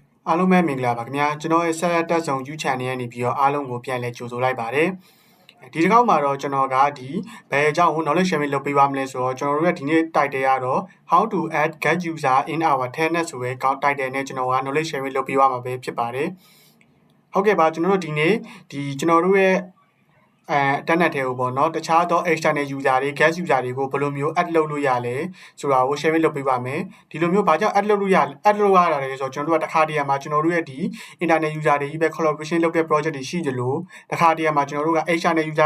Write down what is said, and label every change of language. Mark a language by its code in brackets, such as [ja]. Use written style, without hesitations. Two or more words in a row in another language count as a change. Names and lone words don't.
[my] အားလုံးပဲမင်္ဂလာပါခင်ဗျာကျွန်တော်ရဲ့ဆက်လက်တက်ဆောင် YouTube channel ကနေပြီးတော့အားလုံးကိုပြန်လည်ကြိုဆိုလိုက်ပါတယ်ဒီတစ်ခေါက်မှာတော့ကျွန်တော်ကဒီဘယ်အကြောင်းကို [en] knowledge sharing [my] လုပ်ပေးပါမလဲဆိုတော့ကျွန်တော်တို့ရဲ့ဒီနေ့ title ကတော့ [en] how to add guest user in our tenant [my] ဆိုတဲ့ title နဲ့ကျွန်တော်က [en] knowledge sharing [my] လုပ်ပေးပါမှာပဲဖြစ်ပါတယ်ဟုတ်ကဲ့ပါကျွန်တော်တို့ဒီနေ့ကျွန်တော်တို့ရဲ့tenant တွေကိုပေါ့ နော်တခြားသော [en] external user [my] တွေ [en] guest user [my] တွေကိုဘယ်လိုမျိုး add လုပ်လို့ရလဲဆိုတာကို sharing လုပ်ပေးပါမယ်ဒီလိုမျိုးဘာကြောင့် add လုပ်လို့ရလဲ add လုပ်ရတာလဲဆိုတော့ကျွန်တော်တို့ကတစ်ခါတည်းမှာကျွန်တော်တို့ရဲ့ဒီ [en] internet user [my] တွေကြီးပဲ collaboration လုပ်တဲ့ project တွေရှိကြလို့တစ်ခါတည်းမှာကျွန်တော်တို့က [en] external user